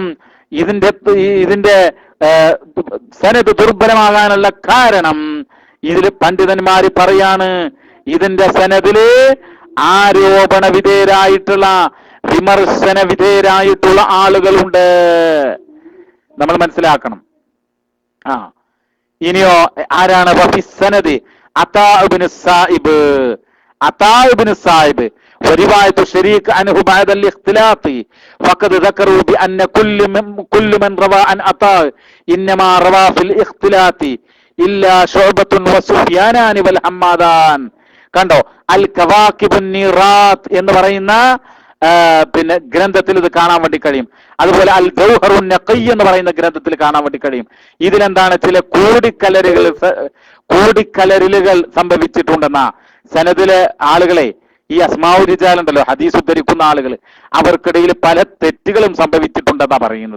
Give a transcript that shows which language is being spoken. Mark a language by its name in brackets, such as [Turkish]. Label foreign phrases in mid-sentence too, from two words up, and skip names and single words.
[Malayalam] ഇതിന്റെ സനദ് ദുർബലമാകാനുള്ള കാരണം ഇതിൽ പണ്ഡിതന്മാര് പറയാണ്, ഇതിന്റെ സനദില് ആരോപണ വിധേയരായിട്ടുള്ള, വിമർശന വിധേയരായിട്ടുള്ള ആളുകളുണ്ട്. നമ്മൾ മനസ്സിലാക്കണം. ഇനിയോ ആരാണ്? [Arabic] وفي السند عطاء بن السائب. അതാ ഇബ്നു സായിബ് ورواية شريك عنه بعد الاختلاط فقد ذكروا بأن كل من روى عن عطاء إنما روى في الاختلاط إلا شعبة وسفيانان والحمادان. [Malayalam] കണ്ടോ, അൽ കവാക്കിബുൻ നീറാത്ത് എന്ന് പറയുന്ന പിന്നെ ഗ്രന്ഥത്തിൽ ഇത് കാണാൻ വേണ്ടി കഴിയും. അതുപോലെ അൽ ഗൗഹറുൻ നഖി എന്ന് പറയുന്ന ഗ്രന്ഥത്തിൽ കാണാൻ വേണ്ടി കഴിയും. ഇതിലെന്താണ്? ചില കൂടിക്കലരലുകൾ സംഭവിച്ചിട്ടുണ്ടെന്ന സനദിലെ ആളുകളെ, ഈ [Arabic] أسماء الرجال [Malayalam] ഉണ്ടല്ലോ, ഹദീസ് ഉദ്ധരിക്കുന്ന ആളുകൾ, അവർക്കിടയിൽ പല തെറ്റുകളും സംഭവിച്ചിട്ടുണ്ടെന്നാ പറയുന്നത്.